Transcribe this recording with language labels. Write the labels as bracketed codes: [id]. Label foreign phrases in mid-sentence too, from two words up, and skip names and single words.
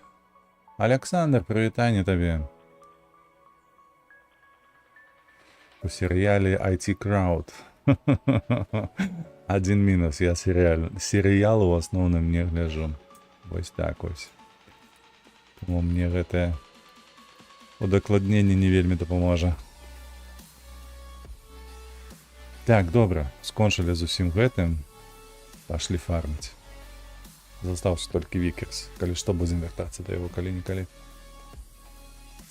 [uk] Александр, привітання тобі. У серіалі IT Crowd. Один мінус, я серіал у основному не гляжу. Ось так ось. [be] Тому мені гэта удакладненне не вельмі дапаможа. Так, добра, скончылі з усім гэтым. Пашлі фарміць. Застаўся толькі Вікерс. Калі што, будзем вяртацца да яго калі-нікалі.